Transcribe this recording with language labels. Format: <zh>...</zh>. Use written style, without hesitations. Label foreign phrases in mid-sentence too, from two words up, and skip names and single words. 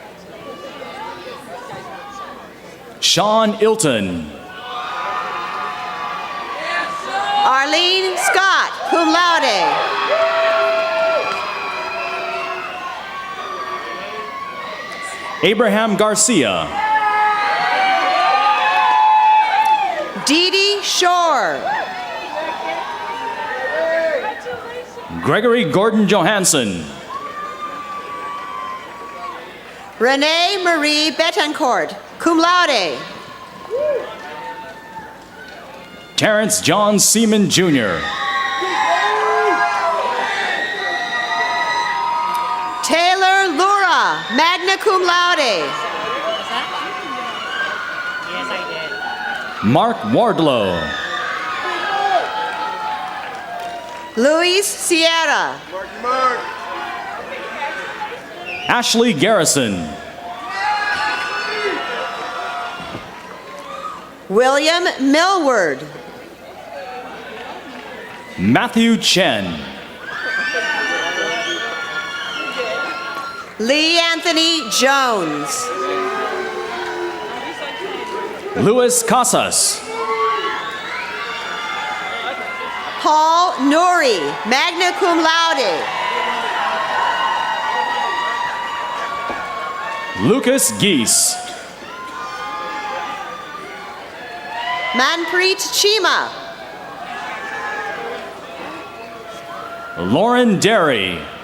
<en>Sean Ilton. Arlene Scott,</en> <la>cum laude.</la> <en>Abraham Garcia. Dee Dee Shore. Gregory Gordon Johansson. Renee Marie Betancourt,</en> <la>cum laude.</la> <en>Terrence John Seaman Jr. Taylor Lura,</en> <la>magna cum laude.</la> <en>Mark Wardlow. Luis Sierra. Ashley Garrison. William Millward. Matthew Chen. Lee Anthony Jones. Luis Casas. Paul Nuri,</en> <la>magna cum laude.</la> <en>Lucas Geese. Manpreet Chima. Lauren Derry.</en>